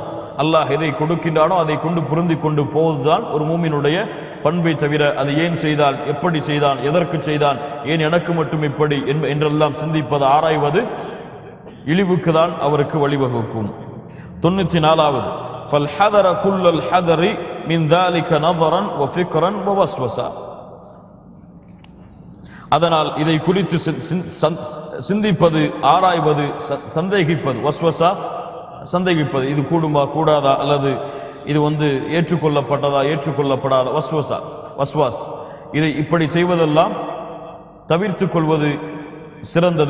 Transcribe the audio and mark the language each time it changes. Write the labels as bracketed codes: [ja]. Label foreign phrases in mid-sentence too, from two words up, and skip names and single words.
[ta] அல்லாஹ் எதை கொடுக்கின்றானோ அதை கொண்டு பொருந்தி கொண்டு போவதுதான் ஒரு மூமினுடைய பண்பை தவிர அதை ஏன் செய்தான், எப்படி செய்தான், எதற்கு செய்தான், ஏன் எனக்கு மட்டும் இப்படி என்றெல்லாம் சிந்திப்பது, ஆராய்வது இழிவுக்கு தான் அவருக்கு வழிவகுக்கும். [ar] 94வது فالحذر كل الحذر من ذلك نظرا وفكرا ووسوسة. [ta] அதனால் இதை குறித்து சிந்திப்பது, ஆராய்வது, சந்தேகிப்பது, வஸ்வசா சந்தேகிப்பது, இது கூடுமா கூடாதா, அல்லது இது ஏற்றுக்கொள்ளப்பட்டதா ஏற்றுக்கொள்ளப்படாத வஸ்வாஸ், இதை இப்படி செய்வதெல்லாம் தவிர்த்து கொள்வது சிறந்தது.